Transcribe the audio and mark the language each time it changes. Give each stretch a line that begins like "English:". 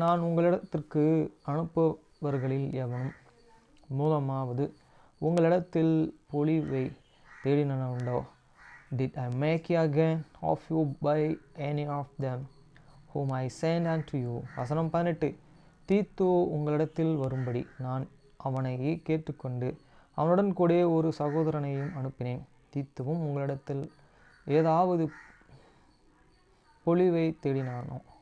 Tamil: நான் உங்களிடத்திற்கு அனுப்புவர்களில் எவனும் மூலமாவது உங்களிடத்தில் பொழிவை தேடினனுண்டோ?
English: Did I make again of you by any of them whom I sent unto you?
Tamil: வசனம் 18. தீத்து உங்களிடத்தில் வரும்படி நான் அவனை கேட்டுக்கொண்டு அவனுடன் கூட ஒரு சகோதரனையும் அனுப்பினேன். தீத்துவும் உங்களிடத்தில் ஏதாவது பொழிவை தேடினானோ?